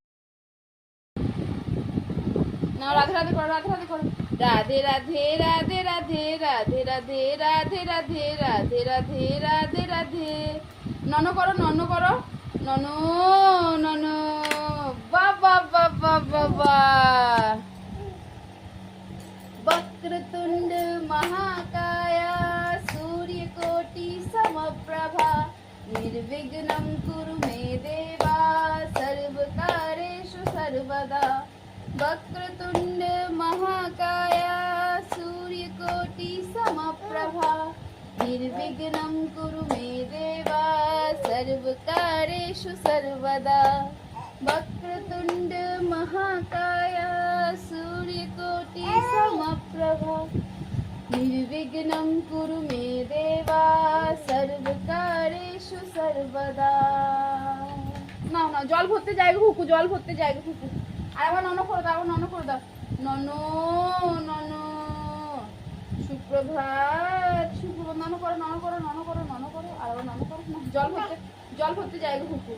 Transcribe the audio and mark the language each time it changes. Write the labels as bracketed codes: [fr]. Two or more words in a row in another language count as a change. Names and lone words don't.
[bn] না রাধে রাধে করো, রাধে রাধে করো। রাধে রাধে রাধে রাধে রাধে রাধে রাধে রাধে রাধে রাধে রাধে রাধে। নন করো, নন করো, নন নন। বাবা বাবা বাবা। [sa] वक्रतुंड महाकाय सूर्यकोटि समप्रभा निर्विघ्नं कुरु मे देवा सर्वकारेषु सर्वदा। वक्रतुंड महाकाय सूर्यकोटि समप्रभा निर्विघ्नं कुरु मे देवा सर्वकारेषु सर्वदा। वक्रतुंड महाकाय सूर्यकोटि समप्रभा निर्विघ्नं कुरु मे देवा सर्वकारेषु सर्वदा। [bn] না না জল ভরতে যাই হুকু, জল ভরতে যাই হুকু। আর আবার নন করে দাও, নন করে দাও। নন নন। সুপ্রভাত সুপ্রভাত। নন করো, নন করো, নন করো, নন করো। আর আবার নন করো। জল ভরতে যাই হুকু।